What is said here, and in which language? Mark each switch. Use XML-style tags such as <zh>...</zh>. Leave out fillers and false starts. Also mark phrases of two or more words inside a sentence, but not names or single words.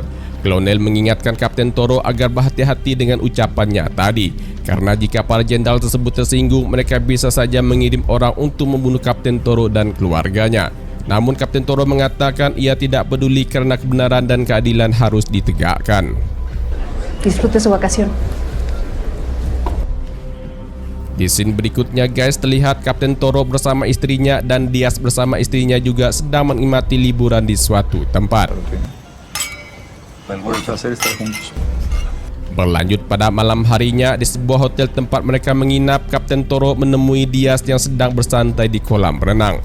<id>Kolonel mengingatkan Kapten Toro agar berhati-hati dengan ucapannya tadi, karena jika para jenderal tersebut tersinggung, mereka bisa saja mengirim orang untuk membunuh Kapten Toro dan keluarganya. Namun Kapten Toro mengatakan ia tidak peduli karena kebenaran dan keadilan harus ditegakkan.</id> <es>Disfrute su vacación.</es> <id>Di scene berikutnya guys, terlihat Kapten Toro bersama istrinya dan Diaz bersama istrinya juga sedang menikmati liburan di suatu tempat. Berlanjut pada malam harinya, di sebuah hotel tempat mereka menginap, Kapten Toro menemui Diaz yang sedang bersantai di kolam renang.</id>